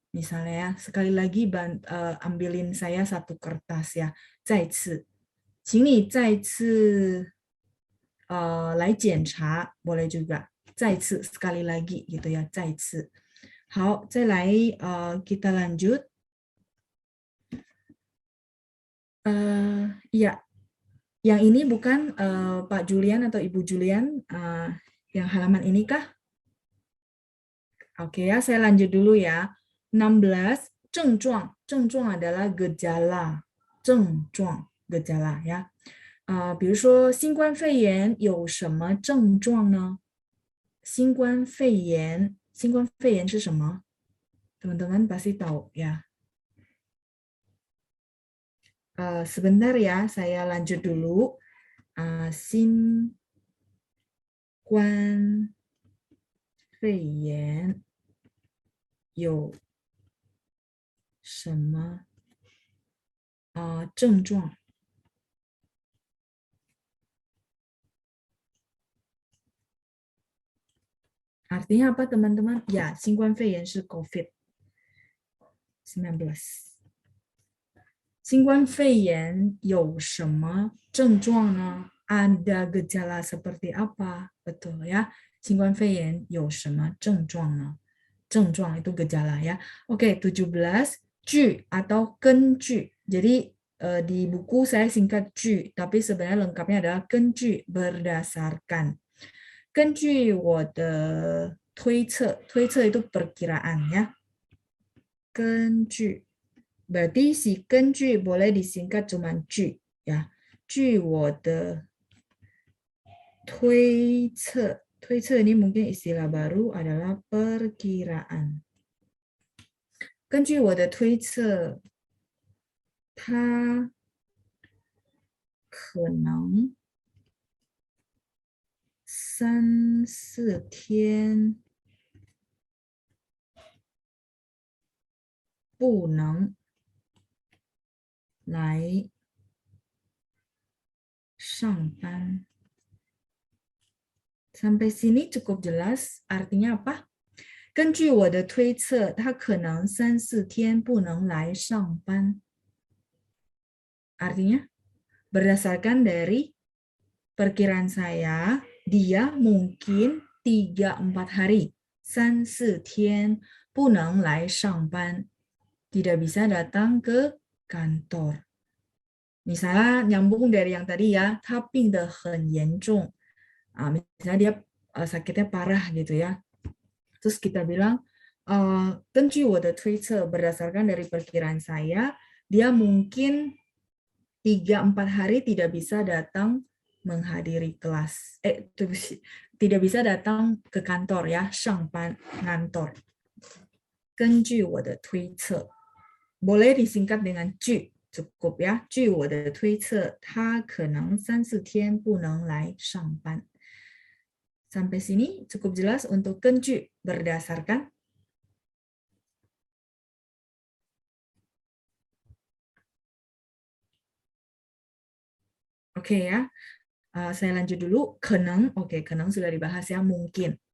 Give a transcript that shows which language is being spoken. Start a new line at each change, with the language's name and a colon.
Indonesian: Misalnya ya, sekali lagi ambilin saya satu kertas ya.
Chinese: 再次请你再次来检查
Indonesian: boleh juga.
Chinese: 再次
Indonesian: sekali lagi gitu ya, 再次.
Chinese: 好，再来
Indonesian: kita lanjut. Ya, yang ini bukan Pak Julian atau Ibu Julian, yang halaman ini kah? Oke ya, saya lanjut dulu ya. 16, 症状. 症状 adalah gejala. 症状 gejala ya.
Chinese: 比如说新冠肺炎有什么症状呢? 新冠肺炎是什么?
Indonesian: Teman-teman pasti tahu ya. Sebentar ya, saya lanjut dulu.
Chinese: 新冠肺炎有什么症状?
Indonesian: Artinya apa teman-teman?
Chinese: Ya, 新冠肺炎是 COVID-19. 新冠肺炎有什么症状呢?
Indonesian: Ada gejala seperti apa? Betul ya.
Chinese: 新冠肺炎有什么症状呢？
Indonesian: 症状 itu gejala ya. Oke, 17 ju atau kenju. Jadi di buku saya singkat ju, tapi sebenarnya lengkapnya adalah kenju berdasarkan.
Chinese: Kenju 我的推测，推测
Indonesian: itu perkiraan ya. Kenju. Berarti si kenju boleh disingkat cuma ju ya. Ju
Chinese: 我的推测，推测
Indonesian: ini mungkin istilah baru adalah perkiraan.
Chinese: 根据我的推测，它可能3-4天不能来上班。
Indonesian: Sampai sini cukup jelas artinya apa?
Chinese: 根据我的推测，他可能3-4天不能来上班。
Indonesian: Artinya, berdasarkan dari perkiraan saya, dia mungkin 3-4 hari,
Chinese: 3-4天不能来上班,
Indonesian: tidak bisa datang ke kantor. Misalnya nyambung dari yang tadi ya,
Chinese: 他病得很严重.
Indonesian: Misalnya dia sakitnya parah gitu ya. Terus kita bilang,
Chinese: 根据我的推测,
Indonesian: berdasarkan dari perkiraan saya, dia mungkin 3-4 hari tidak bisa datang menghadiri kelas. Tidak bisa datang ke kantor ya, 上班 ngantor.
Chinese: 根据我的推测,
Indonesian: boleh disingkat dengan 据 cukup ya.
Chinese: 据我的推测，他可能3-4天不能来上班。
Indonesian: Sampai sini cukup jelas untuk 根据 berdasarkan. Oke ya, saya lanjut dulu. 可能, oke, 可能 sudah dibahas ya, mungkin.